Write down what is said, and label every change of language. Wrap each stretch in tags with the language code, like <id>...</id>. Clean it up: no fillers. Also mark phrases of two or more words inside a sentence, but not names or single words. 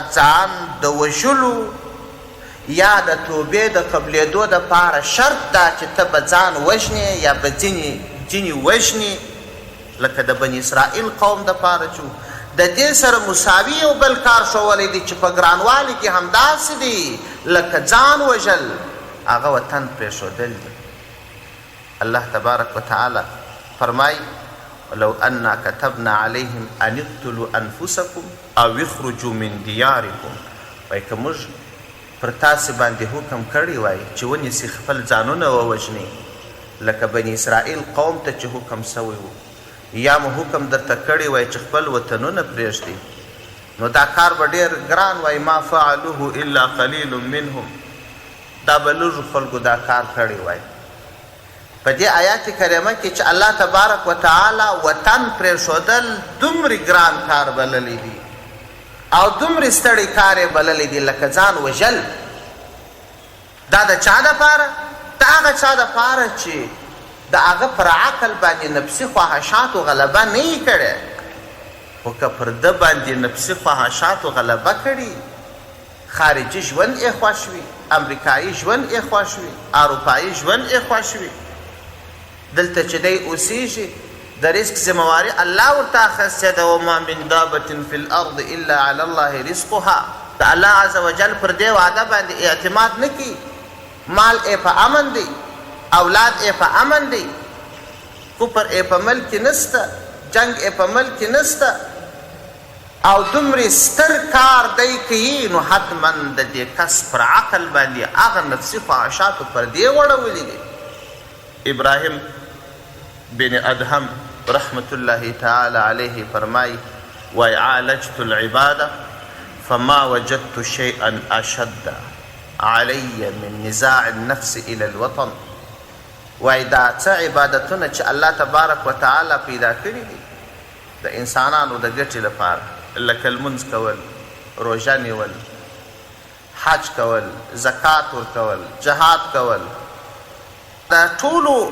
<ps>ځان د وژلو یا د توبې د قبلېدو دپاره شرط دا چې ته به ځان وژنې یا به ځینې وژنې لکه د بني اسرائیل قوم دپاره چې د دې سره مساوي یو بل کار ښوولی دی چې په ګرانوالي کې همداسې دی لکه ځان وژل هغه وطن پرېښودل دی الله</ps> <ar>تبارک وتعالی</ar> <ps>فرمایي</ps> <ar>لو أنا كتبنا عليهم أن اقتلوا أنفسكم أو اخرجوا من دياركم</ar> <ps>وایي که موږ پر تاسې باندې حکم کړی وای چې ونیسئ خپل ځانونه ووژنئ لکه بني اسرائیل قوم ته چې حکم سوی و یا مو حکم درته کړی وای چې خپل وطنونه پرېږدئ نو دا کار به ډېر ګران وای</ps> <ar>ما فعلوه الا قلیل منهم</ar> <ps>دا به لږو خلکو دا کار کړی وای په دې آیات کریمه کې چې الله</ps> <ar>تبارک وتعالی</ar> <ps>وطن پرېښودل دومره ګران کار بللی دی او دومره ستړی کار یې بللی دی لکه ځان وژل دا د چا دپاره د هغه چا دپاره چې د هغه پر عقل باندې نفسي خواهشاتو غلبه نه یې کړې خو که پر ده باندې نفسي خواهشاتو غلبه کړي خارجي ژوند یې خوښ وي امریکایي ژوند یې خوښ وي اروپایي ژوند یې خوښ وي دلته چې دی اوسیږي د رزق ذمواري الله ورته اخیستې ده</ps> <ar>وما من دابة فی الارض الا علی الله رزقها</ar> <ps>د الله</ps> <ar>عز وجل</ar> <ps>پر دې وعده باندې اعتماد نه کي مال یې په امن دی اولاد یې په امن دی کفر یې په ملک کې نسته جنگ یې په ملک کې نسته او دومره ستر کار دی کوي نو حتما د دې کس پر عقل باندې هغه نفسي خواهشاتو پر دې وړولي دي ابراهیم بن ادهم</ps> <ar>رحمت الله تعالی علیه</ar> <ps>فرمای وای</ps> <ar>عالجت العباده فما وجدت شيئا اشد علی من نزاع النفس الى الوطن</ar> <ps>وای دا څه عبادتونه چې الله</ps> <ar>تبارک وتعالی</ar> <ps>پیدا کړي دي د انسانانو د ګټې لپاره لکه لمونځ کول روژه نیول حج کول زکات ورکول جهاد کول دا ټولو</ps>